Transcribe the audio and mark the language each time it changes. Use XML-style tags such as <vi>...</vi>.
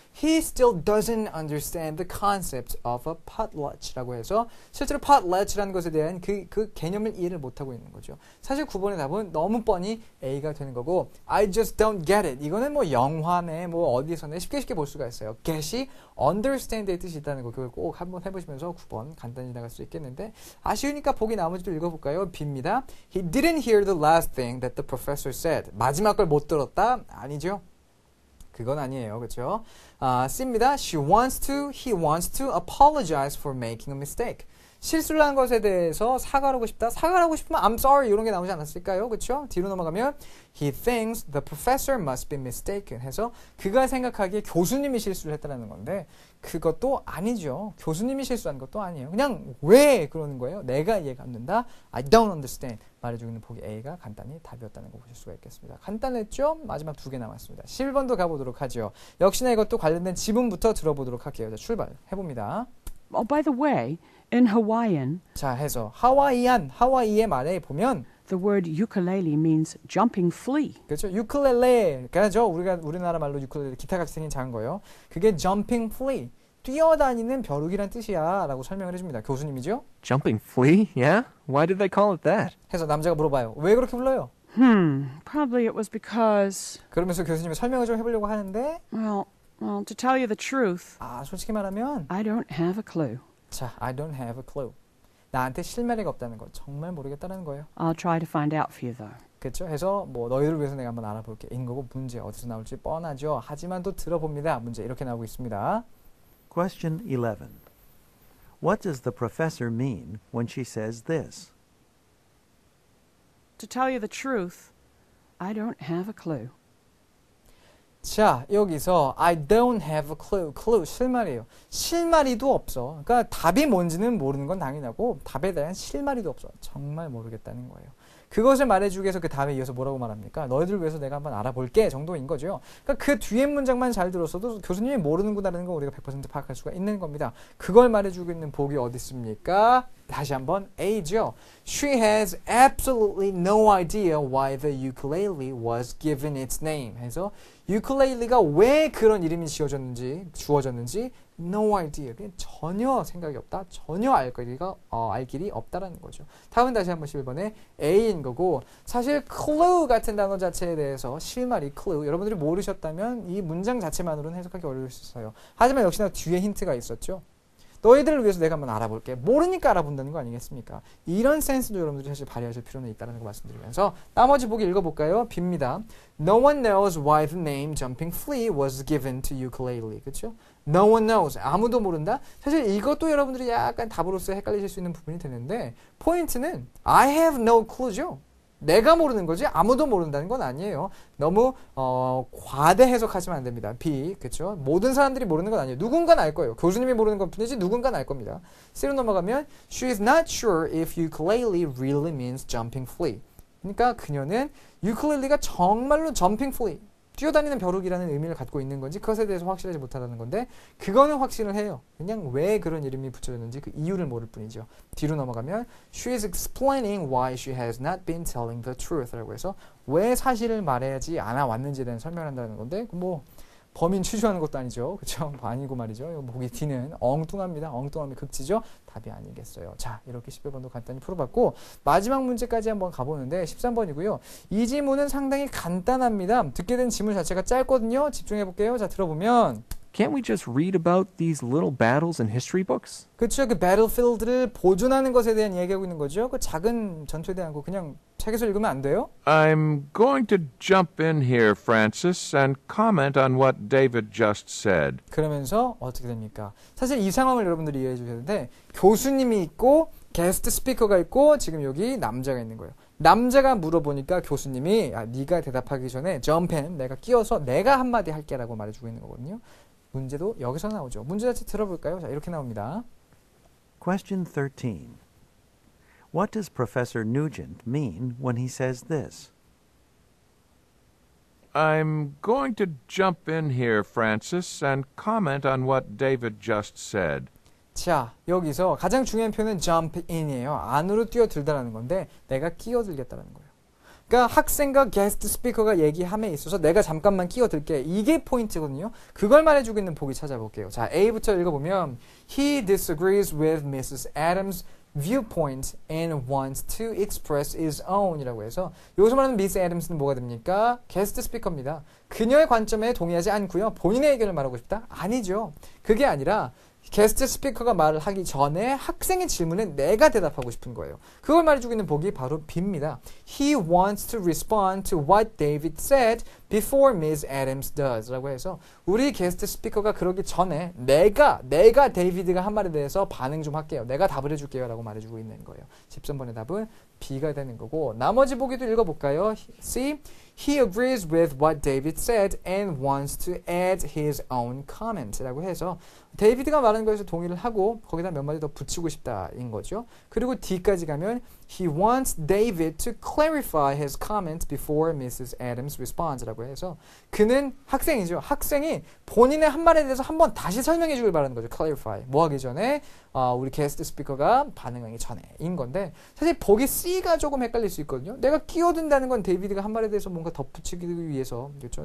<en>He still doesn't understand the concept of a potlatch</en> <ko>라고 해서 실제로 potlatch라는 것에 대한 그 개념을 이해를 못하고 있는 거죠. 사실 9번의 답은 너무 뻔히 A가 되는 거고</ko> <en>I just don't get it.</en> <ko>이거는 뭐 영화네 뭐 어디서네 쉽게 볼 수가 있어요. get이 understand의 뜻이 있다는 거 그걸 꼭 한번 해보시면서 9번 간단히 나갈 수 있겠는데 아쉬우니까 보기 나머지도 읽어볼까요? B입니다.</ko> <en>He didn't hear the last thing that the professor said.</en> <ko>마지막 걸 못 들었다? 아니죠. 그건 아니에요. 그렇죠? C입니다.</ko> <en>he wants to apologize for making a mistake.</en> <ko>실수를 한 것에 대해서 사과를 하고 싶다. 사과를 하고 싶으면</ko> <en>I'm sorry</en> <ko>이런 게 나오지 않았을까요? 그렇죠? 뒤로 넘어가면</ko> <en>he thinks the professor must be mistaken</en> <ko>해서 그가 생각하기에 교수님이 실수를 했다는 건데 그것도 아니죠. 교수님이 실수한 것도 아니에요. 그냥 왜 그러는 거예요? 내가 이해가 안 된다.</ko> <en>I don't understand.</en> <ko>말해주고 있는 보기 A가 간단히 답이었다는 거 보실 수가 있겠습니다. 간단했죠? 마지막 2개 남았습니다. 11번도 가보도록 하죠. 역시나 이것도 관련된 지문부터 들어보도록 할게요. 자, 출발해봅니다.</ko> <en>Oh, by the way, in Hawaiian,</en> <ko>자, 해서 하와이의 말에 보면</ko> <en>the word ukulele means jumping flea.</en> <ko>그렇죠. 유클렐레가 우리나라 말로 유클렐레 기타같이 생긴 작은 거예요. 그게 jumping flea, 뛰어다니는 벼룩이란 뜻이야 라고 설명을 해줍니다. 교수님이죠.</ko> <en>Jumping flea? Yeah? Why did they call it that?</en> <ko>해서 남자가 물어봐요. 왜 그렇게 불러요?</ko> <en>Probably it was because,</en> <ko>그러면서 교수님이 설명을 좀 해보려고 하는데</ko> <en>well, Well, to tell you the truth,</en> <ko>솔직히 말하면</ko> <en>I don't have a clue. 자, I don't have a clue.</en> <ko>나한테 실마리가 없다는 거 정말 모르겠다는 거예요.</ko> <en>I'll try to find out for you, though.</en> <ko>그렇죠? 해서 뭐 너희들 위해서 내가 한번 알아볼게. 인 거고 문제 어디서 나올지 뻔하죠. 하지만 또 들어봅니다. 문제 이렇게 나오고 있습니다.</ko> <en>Question 11. What does the professor mean when she says this? To tell you the truth, I don't have a clue.</en> <ko>자, 여기서</ko> <en>I don't have a clue.</en> <ko>clue 실마리예요. 실마리도 없어. 그러니까 답이 뭔지는 모르는 건 당연하고 답에 대한 실마리도 없어. 정말 모르겠다는 거예요. 그것을 말해주기 위해서 그 다음에 이어서 뭐라고 말합니까? 너희들 위해서 내가 한번 알아볼게 정도인 거죠. 그러니까 그 뒤에 문장만 잘 들었어도 교수님이 모르는구나라는 걸 우리가 100% 파악할 수가 있는 겁니다. 그걸 말해주고 있는 복이 어디 있습니까? 다시 한번 A죠.</ko> <en>She has absolutely no idea why the ukulele was given its name.</en> <ko>해서 ukulele가 왜 그런 이름이 주어졌는지 no idea. 그냥 전혀 생각이 없다. 전혀 알 길이 없다라는 거죠. 답은 다시 한번 11번에 A인 거고 사실 clue 같은 단어 자체에 대해서 실마리 clue 여러분들이 모르셨다면 이 문장 자체만으로는 해석하기 어려울 수 있어요. 하지만 역시나 뒤에 힌트가 있었죠. 너희들을 위해서 내가 한번 알아볼게. 모르니까 알아본다는 거 아니겠습니까? 이런 센스도 여러분들이 사실 발휘하실 필요는 있다는 거 말씀드리면서 나머지 보기 읽어볼까요? B입니다.</ko> <en>No one knows why the name Jumping Flea was given to ukulele.</en> <ko>그렇죠?</ko> <en>No one knows.</en> <ko>아무도 모른다. 사실 이것도 여러분들이 약간 답으로서 헷갈리실 수 있는 부분이 되는데 포인트는</ko> <en>I have no clue</en> <ko>죠. 내가 모르는 거지 아무도 모른다는 건 아니에요. 너무 과대 해석하시면 안 됩니다. B, 그렇죠? 모든 사람들이 모르는 건 아니에요. 누군가는 알 거예요. 교수님이 모르는 것 뿐이지 누군가는 알 겁니다. C로 넘어가면</ko> <en>She is not sure if ukulele really means jumping flea.</en> <ko>그러니까 그녀는 유클렐리가 정말로 jumping flea, 뛰어다니는 벼룩이라는 의미를 갖고 있는 건지 그것에 대해서 확실하지 못하다는 건데 그거는 확신을 해요. 그냥 왜 그런 이름이 붙여졌는지 그 이유를 모를 뿐이죠. 뒤로 넘어가면</ko> <en>She is explaining why she has not been telling the truth</en> <ko>라고 해서 왜 사실을 말하지 않아 왔는지에 대한 설명을 한다는 건데 뭐 범인 추주하는 것도 아니죠. 그렇죠? 아니고 말이죠. 보기 D는 엉뚱합니다. 엉뚱함이 극치죠. 답이 아니겠어요. 자, 이렇게 11번도 간단히 풀어봤고 마지막 문제까지 한번 가보는데 13번이고요. 이 지문은 상당히 간단합니다. 듣게 된 지문 자체가 짧거든요. 집중해볼게요. 자, 들어보면</ko> <en>Can't we just read about these little battles in history books?</en> <ko>그렇죠. 그 배틀필드를 보존하는 것에 대한 이야기하고 있는 거죠. 그 작은 전투에 대한 거 그냥 책에서 읽으면 안 돼요?</ko> <en>I'm going to jump in here, Francis, and comment on what David just said.</en> <ko>그러면서 어떻게 됩니까? 사실 이 상황을 여러분들이 이해해 주셔야 되는데 교수님이 있고 게스트 스피커가 있고 지금 여기 남자가 있는 거예요. 남자가 물어보니까 교수님이 네가 대답하기 전에 점펜 내가 끼어서 내가 한마디 할게 라고 말해주고 있는 거거든요. 문제도 여기서 나오죠. 문제 자체 들어볼까요? 자, 이렇게 나옵니다.</ko> <en>Question 13. What does Professor Nugent mean when he says this? I'm going to jump in here, Francis, and comment on what David just said.</en> <ko>자, 여기서 가장 중요한 표현은 jump in이에요. 안으로 뛰어들다라는 건데 내가 끼어들겠다라는 거예요. 그러니까 학생과 게스트 스피커가 얘기함에 있어서 내가 잠깐만 끼어들게. 이게 포인트거든요. 그걸 말해주고 있는 보기 찾아볼게요. 자, A부터 읽어보면</ko> <en>He disagrees with Mrs. Adams' viewpoint and wants to express his own</en> <ko>이라고 해서 여기서 말하는 미스 애덤스는 뭐가 됩니까? 게스트 스피커입니다. 그녀의 관점에 동의하지 않고요. 본인의 의견을 말하고 싶다? 아니죠. 그게 아니라 게스트 스피커가 말을 하기 전에 학생의 질문에 내가 대답하고 싶은 거예요. 그걸 말해주고 있는 복이 바로 B입니다.</ko> <en>He wants to respond to what David said before Ms. Adams does</en> <ko>라고 해서 우리 게스트 스피커가 그러기 전에 내가 데이비드가 한 말에 대해서 반응 좀 할게요. 내가 답을 해줄게요 라고 말해주고 있는 거예요. 13번의 답은 B가 되는 거고 나머지 보기도 읽어볼까요? C.</ko> <en>He agrees with what David said and wants to add his own comment</en> <ko>라고 해서 데이비드가 말한 것에 동의를 하고 거기다 몇 마디 더 붙이고 싶다인 거죠. 그리고 D까지 가면</ko> <en>He wants David to clarify his comment before Mrs. Adams responds</en> <ko>라고 해서 그는 학생이죠. 학생이 본인의 한 말에 대해서 한번 다시 설명해 주길 바라는 거죠.</ko> <en>clarify.</en> <ko>뭐 하기 전에 우리 게스트 스피커가 반응하기 전에인 건데 사실 보기 C가 조금 헷갈릴 수 있거든요. 내가 끼어든다는 건 데이비드가 한 말에 대해서 뭔가 덧붙이기 위해서 그렇죠.</ko>